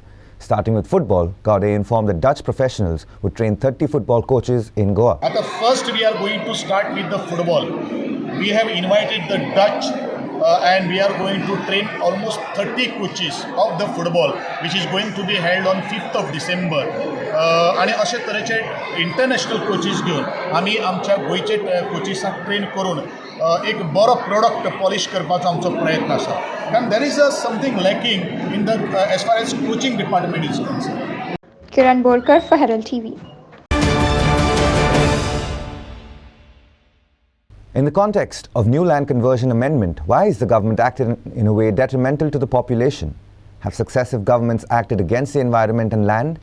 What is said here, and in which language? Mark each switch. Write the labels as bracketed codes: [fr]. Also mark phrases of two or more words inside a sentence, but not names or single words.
[en] Starting with football, Gaude informed that Dutch professionals would train 30 football coaches in Goa. At the first, we are going to start with the football. We have invited the Dutch and we are going to train almost 30 coaches of the football, which is going to be held on 5th of December. [kok] आणि अशे तरेचे [en] international coaches [kok] घेवन आमी आमच्या गोयचे कोचीसांक ट्रेन करून एक बरो [en] product polish [kok] करपाचो आमचो प्रयत्न आसा कारण [en] there is something lacking in the as far as coaching department is concerned. Kiran Bolkar for Herald TV. In the context of new land conversion amendment, why is the government acting in a way detrimental to the population? Have successive governments acted against the environment and land?